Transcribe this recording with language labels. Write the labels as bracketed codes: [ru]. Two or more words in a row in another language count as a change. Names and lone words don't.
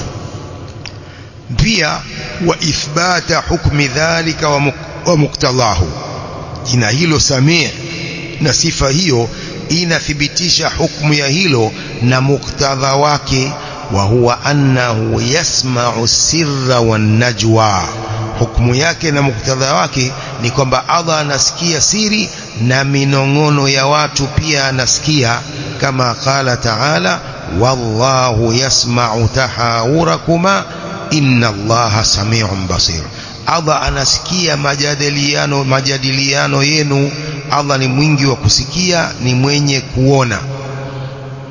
[sw] Pia [ar] وإثبات حكم ذلك ومقتضاه, [sw] jina hilo sami' na sifa hiyo inathibitisha hukumu ya hilo na muktadha wake. [ar] وهو أنه يسمع السر والنجوى, [sw] hukumu yake na muktadha wake ni kwamba Allah anasikia siri na minongono ya watu pia anasikia, kama [ar] قال تعالى والله يسمع تحاوركما إن الله سميع بصير. [sw] Allah anasikia majadiliano yenu. Allah ni mwingi wa kusikia, ni mwenye kuona.